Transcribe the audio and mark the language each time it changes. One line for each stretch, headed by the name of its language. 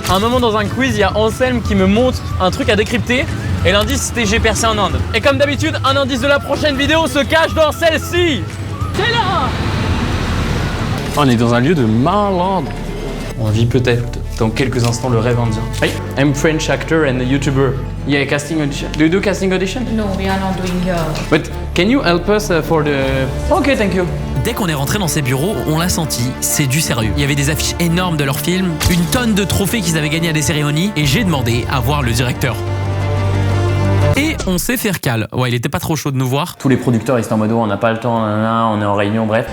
French: À un moment dans un quiz, il y a Anselme qui me montre un truc à décrypter. Et l'indice c'était j'ai percé en Inde. Et comme d'habitude, un indice de la prochaine vidéo se cache dans celle-ci. C'est là. On est dans un lieu de malade. On vit peut-être dans quelques instants le rêve indien.
English: Hey, I'm French actor and a YouTuber. Yeah, casting audition. Do you do casting audition? No, we are not doing But can you help us for the... Okay, thank you.
French: Dès qu'on est rentré dans ces bureaux, on l'a senti, c'est du sérieux. Il y avait des affiches énormes de leurs films, une tonne de trophées qu'ils avaient gagnés à des cérémonies, et j'ai demandé à voir le directeur. Et on s'est fait recal. Ouais, il était pas trop chaud de nous voir. Tous les producteurs, ils étaient en mode on n'a pas le temps, on est en réunion, bref.